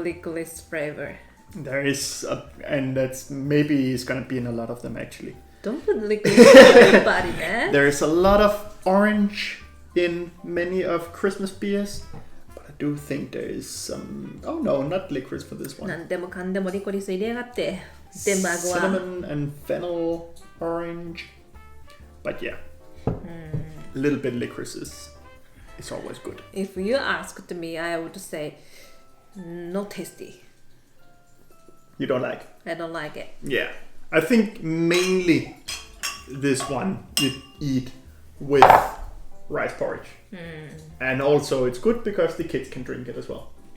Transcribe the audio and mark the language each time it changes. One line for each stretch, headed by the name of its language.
English: licorice flavor. There is, and that's maybe is gonna be in a lot of them actually. Don't put licorice on everybody, ね There is a lot of orange in many of Christmas beers, but I do think there is some. Oh no, not licorice for this one.
Japanese: 何でもかんでもリコリス入れやがってデンマークは
English: Cinnamon and fennel orange, but yeah, a little bit licorice is always good. If you asked me, I would say not tasty. You don't like? I don't like it. Yeah, I think mainly this one you eat with rice porridge, and also it's good because the kids can drink it as well.